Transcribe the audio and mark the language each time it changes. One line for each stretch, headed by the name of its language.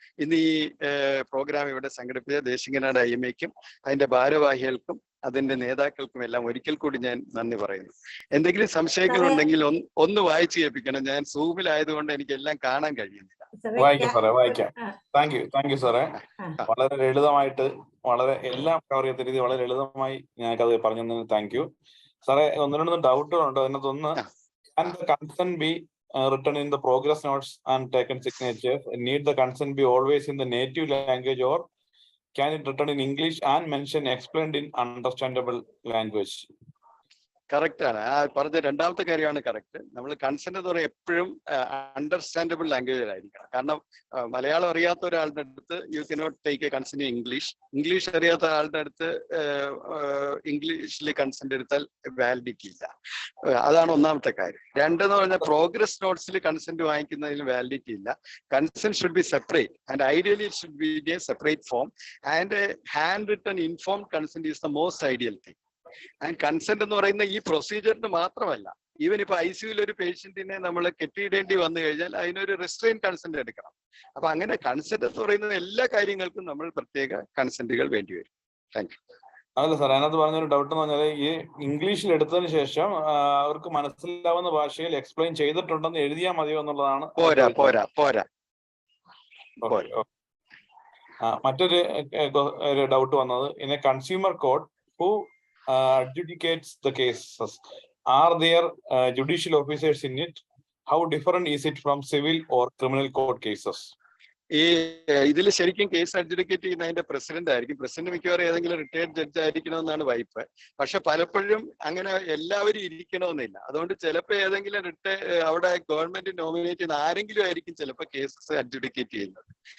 Malayalam: ഇന്ന് ഈ പ്രോഗ്രാം ഇവിടെ സംഘടിപ്പിച്ച ദേശികനാട് IMAയ്ക്കും അതിന്റെ ഭാരവാഹികൾക്കും അതിന്റെ നേതാക്കൾക്കും എല്ലാം ഒരിക്കൽ കൂടി ഞാൻ നന്ദി പറയുന്നു. എന്തെങ്കിലും സംശയങ്ങളുണ്ടെങ്കിൽ ഒന്ന് വായിച്ചു കേൾപ്പിക്കണം. ഞാൻ സൂമിലായതുകൊണ്ട് എനിക്ക് എല്ലാം കാണാൻ കഴിയുന്നില്ല. വായിക്കാം സാറേ, വായിക്കാം. താങ്ക് യു സാറേ. വളരെ ലളിതമായിട്ട്, വളരെ എല്ലാം കവർ ചെയ്ത രീതി വളരെ ലളിതമായി ഞങ്ങൾക്കത് പറഞ്ഞു തന്നതിന് താങ്ക് യു സാറേ. 1-2 ഡൗട്ടുകളുണ്ട്. അതിനകത്തൊന്ന്,
English: can the consent be written in the progress notes and taken signatures? Need the consent be always in the native language, or can it written in English and mention explained in understandable language?
Malayalam: Correct ആണ്. ആ പറഞ്ഞ രണ്ടാമത്തെ കാര്യമാണ് correct. നമ്മൾ consent എന്ന് പറയുന്നത് എപ്പോഴും understandable ലാംഗ്വേജിലായിരിക്കണം. കാരണം മലയാളം അറിയാത്ത ഒരാളുടെ അടുത്ത്
English: you cannot take a consent in English,
Malayalam: English അറിയാത്ത ആളുടെ അടുത്ത് ഇംഗ്ലീഷിൽ കൺസെന്റ് എടുത്താൽ വാലിഡിറ്റി ഇല്ല. അതാണ് ഒന്നാമത്തെ കാര്യം. രണ്ടെന്ന് പറഞ്ഞാൽ പ്രോഗ്രസ് നോട്ട്സിൽ കൺസെന്റ് വാങ്ങിക്കുന്നതിന് വാലിഡിറ്റി ഇല്ല.
English: Consent should be separate and ideally it should be a separate form, and hand written informed consent is the most ideal thing.
Malayalam: And consent എന്ന് പറയുന്ന ഈ പ്രൊസീജിയറിന് മാത്രമല്ല, ഈവൻ ഇപ്പൊ ICUയിൽ ഒരു പേഷ്യന്റിനെ നമ്മൾ കെട്ടിയിടേണ്ടി വന്നു കഴിഞ്ഞാൽ അതിനൊരു റിസ്ട്രെയിൻ കൺസെന്റ് എടുക്കണം. അപ്പൊ അങ്ങനെ കൺസെന്റ് എന്ന് പറയുന്ന എല്ലാ കാര്യങ്ങൾക്കും നമ്മൾ പ്രത്യേക കൺസെന്റുകൾ വേണ്ടി വരും.
English: Thank you.
Malayalam: അതല്ല സാർ, അതിനകത്ത് പറഞ്ഞൊരു ഡൗട്ട് എന്ന് പറഞ്ഞാൽ, ഈ ഇംഗ്ലീഷിൽ എടുത്തതിന് ശേഷം അവർക്ക് മനസ്സിലാവുന്ന ഭാഷയിൽ എക്സ്പ്ലെയിൻ ചെയ്തിട്ടുണ്ടെന്ന് എഴുതിയാൽ മതിയോ എന്നുള്ളതാണ്. പോരാ. മറ്റൊരു ഡൗട്ട് വന്നത്,
English: In a consumer court who adjudicates the cases, are there judicial officers in it? How different is it from civil or criminal court cases?
Malayalam: ഈ ഇതിൽ ശരിക്കും കേസ് അഡ്ജുഡിക്കേറ്റ് ചെയ്യുന്ന അതിന്റെ പ്രസിഡന്റ് ആയിരിക്കും. പ്രസിഡന്റ് മിക്കവാറും ഏതെങ്കിലും റിട്ടയർഡ് ജഡ്ജ് ആയിരിക്കണമെന്നാണ് വൈപ്പ്. പക്ഷെ പലപ്പോഴും അങ്ങനെ എല്ലാവരും ഇരിക്കണമെന്നില്ല. അതുകൊണ്ട് ചിലപ്പോൾ ഏതെങ്കിലും അവിടെ ഗവൺമെന്റ് നോമിനേറ്റ് ചെയ്യുന്ന ആരെങ്കിലും ആയിരിക്കും ചിലപ്പോൾ കേസസ് അഡ്ജുഡിക്കേറ്റ് ചെയ്യുന്നത്.